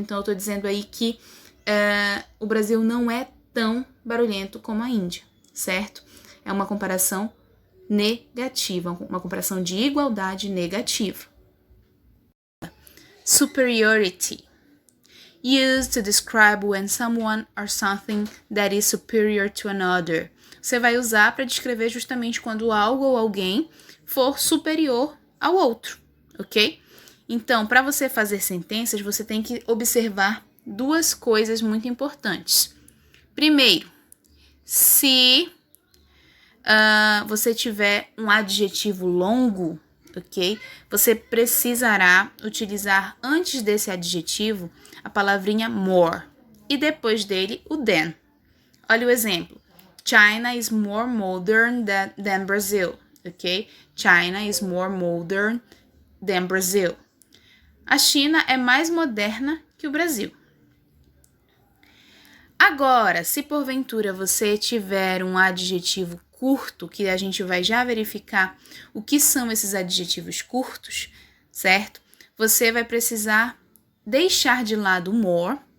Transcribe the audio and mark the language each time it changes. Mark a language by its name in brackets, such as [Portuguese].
[Portuguese] Então eu tô dizendo aí que o Brasil não é tão barulhento como a Índia, certo? É uma comparação negativa, uma comparação de igualdade negativa. [English] Superiority. Used to describe when someone or something that is superior to another. [Portuguese] Você vai usar para descrever justamente quando algo ou alguém for superior ao outro, ok? Então, para você fazer sentenças, você tem que observar duas coisas muito importantes. Primeiro, se você tiver um adjetivo longo, ok? Você precisará utilizar antes desse adjetivo a palavrinha more e depois dele o than. Olha o exemplo. [English] China is more modern than Brazil, ok? China is more modern than Brazil. [Portuguese] A China é mais moderna que o Brasil. Agora, se porventura você tiver um adjetivo curto, que a gente vai já verificar o que são esses adjetivos curtos, certo? Você vai precisar deixar de lado o more